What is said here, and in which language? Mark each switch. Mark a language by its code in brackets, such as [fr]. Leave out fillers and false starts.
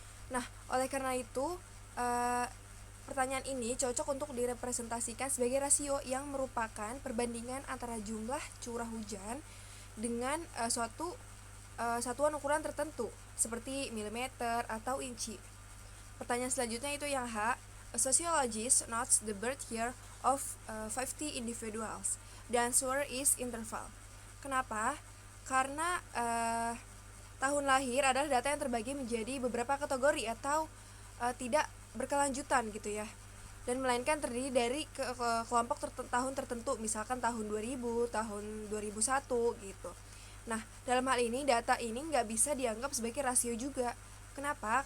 [id] Nah, oleh karena itu pertanyaan ini cocok untuk direpresentasikan sebagai rasio yang merupakan perbandingan antara jumlah curah hujan dengan suatu satuan ukuran tertentu seperti milimeter atau inci. Pertanyaan selanjutnya itu yang H. [en] A sociologist notes the birth year of 50 individuals. The answer is interval. [id] Kenapa? karena tahun lahir adalah data yang terbagi menjadi beberapa kategori atau tidak berkelanjutan gitu ya, dan melainkan terdiri dari kelompok tahun tertentu, misalkan tahun 2000, tahun 2001 gitu. Nah, dalam hal ini data ini nggak bisa dianggap sebagai rasio juga. Kenapa?